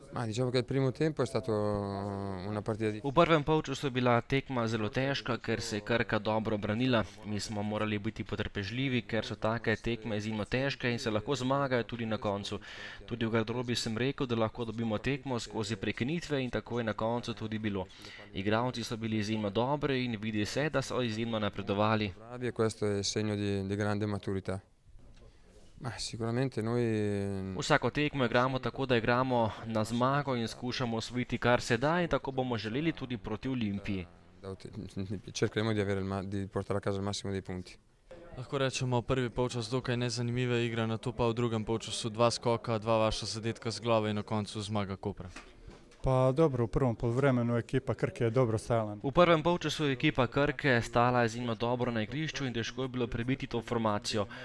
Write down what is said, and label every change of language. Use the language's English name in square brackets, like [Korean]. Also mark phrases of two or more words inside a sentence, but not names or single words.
[Italian] Diciamo che il primo tempo è stato una partita [Slovenian] V prvem polčasu je bila tekma zelo težka, ker se je Krka dobro branila. Mi smo morali biti potrpežljivi, ker so take tekme izjemno težke in se lahko zmagajo tudi na koncu. Tudi v garderobi sem rekel, da lahko dobimo tekmo skozi prekinitve in tako je na koncu tudi bilo. Igralci so bili izjemno dobri in vidi se, da so izjemno napredovali. [Italian] bravi e questo è segno di grande maturità. Ma sicuramente noi [Slovenian] Vsako tekmo igramo tako, da igramo na zmago in skušamo osvojiti kar se da in tako bomo želeli tudi proti Olimpiji. [Italian] cercheremo di portare a casa il massimo dei punti. [Slovenian] Lahko rečemo, prvi polčas dokaj nezanimiva igra, nato pa v drugem polčasu 2 skoka, 2 vaša zadetka z glave in na koncu zmaga Kopra. [Croatian] Pa dobro, v prvom poluvremenu ekipa Krke je dobro stajala. [Slovenian] V prvem polčasu je ekipa Krke stala izjemno dobro na igrišču in težko je bilo prebiti to formacijo.